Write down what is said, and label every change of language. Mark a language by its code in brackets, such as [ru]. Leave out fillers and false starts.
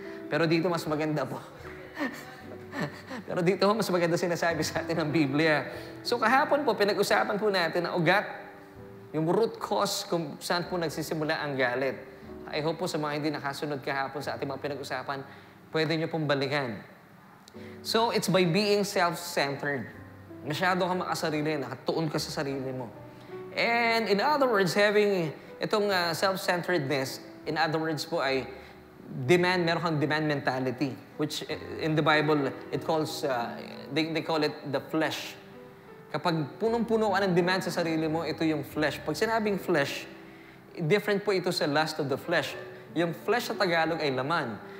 [tl] Pero dito mas maganda po. Pero dito mas maganda sinasabi sa atin ng Biblia. So kahapon po, pinag-usapan po natin ang ugat, yung root cause kung saan po nagsisimula ang galit. [en] I hope [tl] po sa mga hindi nakasunod kahapon sa ating mga pinag-usapan, pwede nyo pong balikan. [en] So it's by being self-centered. [tl] Masyado ka makasarili, nakatuon ka sa sarili mo. [en] And in other words, having itong self-centeredness, in other words [tl] po ay meron kang [en] demand mentality, which in the Bible, it calls, they call it the flesh. [tl] Kapag punong-puno ka ng demand sa sarili mo, ito yung flesh. Pag sinabing flesh, different po ito sa lust of the flesh. Yung flesh sa Tagalog ay laman.